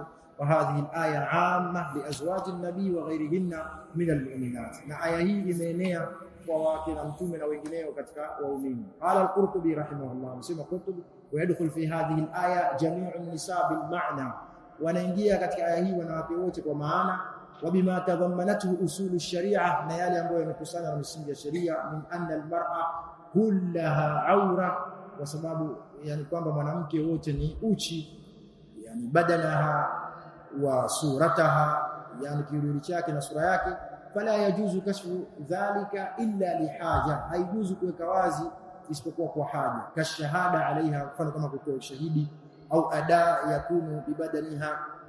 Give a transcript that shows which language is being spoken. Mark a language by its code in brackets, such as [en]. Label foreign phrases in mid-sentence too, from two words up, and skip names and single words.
[ar] وهذه الآية عامة لأزواج النبي وغيرهن من المؤمنات [sw] na aya hii imeenea kwa wake na mtume na wengineo katika waumini. [ar] قال القرطبي رحمه الله [sw] msema Qurtubi [ar] ويدخل في هذه الآية جميع النساء بالمعنى [sw] wanaingia katika aya hii wanawake wote kwa maana [ar] وبما تضمنته اصول الشريعه [sw] na yale ambayo yamekusanya na misingi ya sheria [ar] من أن المرأة كلها عورة [sw] kwa sababu yani kwamba mwanamke wote ni uchi yani [ar] بدنها وصورتها [sw] yani kiwili chake na sura yake [ar] فلا يجوز كشف ذلك إلا لحاجة [sw] haijuzu kuweka wazi isipokuwa kwa haja [ar] كالشهادة عليها [sw] mfano kama kutoa ushahidi au [ar] أو داء يكون ببدنها